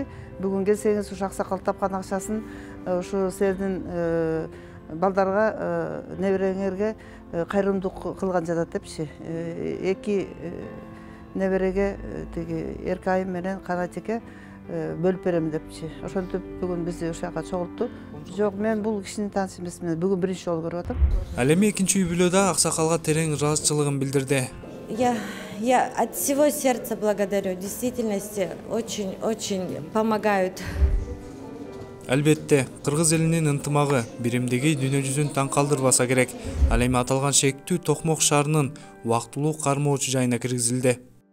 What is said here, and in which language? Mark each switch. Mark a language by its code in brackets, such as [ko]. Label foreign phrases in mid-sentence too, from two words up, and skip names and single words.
[ky] Бүгүн келсеңиз ушу аксакал тапкан акчасын ушу силердин балдарга, небереңерге кайрымдуулук кылган жатат депчи. Эки небереге тиги Эркайым менен Канатеке бөлүп берем депчи. Ошентип бүгүн бизди ошол жака чогултту. Жок, мен бул кишини тааныш эмесмин. Бүгүн биринчи жолу көрүп атам. Ал эми экинчи үй бүлөдө аксакалга терең ыраазычылыгын билдирди. [ru] Я от всего сердца благодарю. В действительности очень помогают. [ky] Албетте, кыргыз элинин ынтымагы биримдиги дүйнө жүзүн таң калтырбаса керек. Ал эми аталган шектүү Токмок шаарынын убактылуу кармоочу жайына киргизилди.